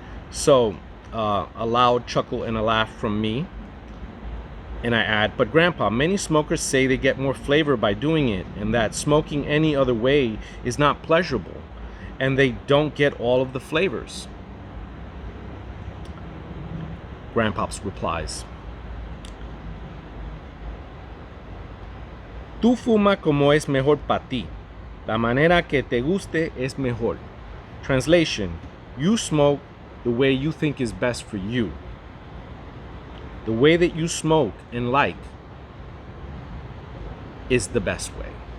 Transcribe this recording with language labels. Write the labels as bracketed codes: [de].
[en] So, a loud chuckle and a laugh from me. And I add, but Grandpa, many smokers say they get more flavor by doing it, and that smoking any other way is not pleasurable, and they don't get all of the flavors. Grandpops replies, [es] Tú fuma como es mejor para ti. La manera que te guste es mejor. [en] Translation, you smoke the way you think is best for you. The way that you smoke and like is the best way.